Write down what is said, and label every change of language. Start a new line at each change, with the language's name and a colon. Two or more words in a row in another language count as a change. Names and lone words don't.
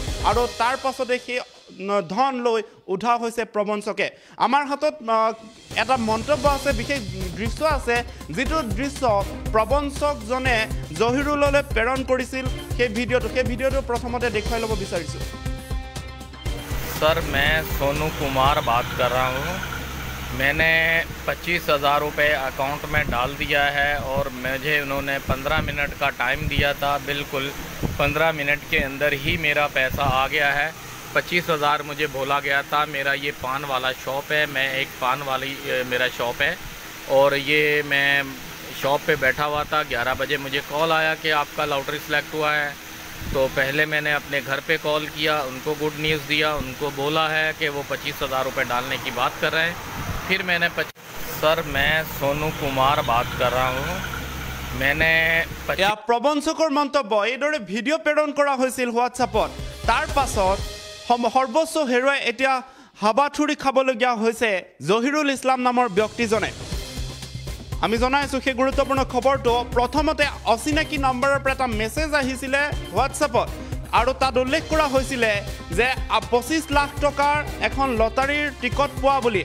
Assamese: আৰু তাৰ পাছতে সেই ধন লৈ উঠা হৈছে প্ৰবঞ্চকে। আমাৰ হাতত এটা মন্তব্য আছে, বিশেষ দৃশ্য আছে, যিটো দৃশ্য প্ৰবঞ্চকজনে জহিৰুললৈ প্ৰেৰণ কৰিছিল। সেই ভিডিঅ'টো প্ৰথমতে দেখুৱাই ল'ব বিচাৰিছোঁ।
Hindi: सर मैं सोनू कुमार बात कर रहा हूँ। मैंने 25,000 रुपये अकाउंट में डाल दिया है और मुझे उन्होंने 15 मिनट का टाइम दिया था। बिल्कुल 15 मिनट के अंदर ही मेरा पैसा आ गया है। 25,000 मुझे बोला गया था। मेरा ये पान वाला शॉप है, मैं एक पान वाली मेरा शॉप है और ये मैं शॉप पे बैठा हुआ था। 11 बजे मुझे कॉल आया कि आपका लॉटरी सेलेक्ट हुआ है। तो पहले मैंने अपने घर पे कॉल किया, उनको
English: good news
Hindi: दिया, उनको बोला है कि वो 25,000 रुपये डालने की बात कर रहे हैं। फिर मैंने सर मैं सोनू कुमार बात कर रहा हूँ। मैंने
Assamese: প্ৰবঞ্চকৰ মন্তব্য এইদৰে ভিডিঅ' প্ৰেৰণ কৰা হৈছিল হোৱাটছআপত। তাৰ পাছত সৰ্বোচ্চ হেৰুৱাই এতিয়া হাবাথুৰি খাবলগীয়া হৈছে জহিৰুল ইছলাম নামৰ ব্যক্তিজনে। আমি জনাইছোঁ সেই গুৰুত্বপূৰ্ণ খবৰটো। প্ৰথমতে অচিনাকি নম্বৰৰ পৰা এটা মেছেজ আহিছিলে হোৱাটছআপত আৰু তাত উল্লেখ কৰা হৈছিলে যে 25 লাখ টকাৰ এখন লটাৰীৰ টিকট পোৱা বুলি।